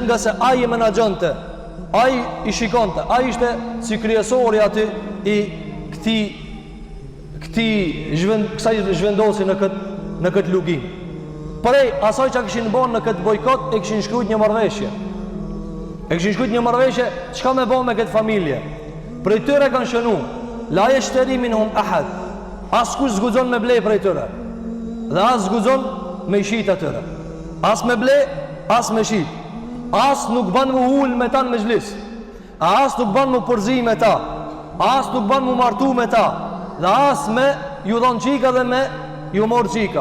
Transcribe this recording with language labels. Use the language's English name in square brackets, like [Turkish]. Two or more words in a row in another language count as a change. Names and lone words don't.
[Albanian] Nga se ai e menaxhonte, ai i shikonte, ai ishte si kryesori aty i kësaj zhvendosi në këtë luginë. Prej asaj që kishin bën në këtë bojkot, e kishin shkruajt një marrëveshje. Çka më bën me këtë familje? Prej tyre kanë shënu, [Arabic] لا يشتري منهم أحد. [Albanian] Askush zguxon me blej prej tyre. Dhe as zguxon me shit atyre. As me ble, as me shit. As nuk ban mu ul me ta në mezhlis. As nuk ban mu përzi me ta. As nuk ban mu martu me ta. Dhe as me ju dhon qika dhe me ju mor qika.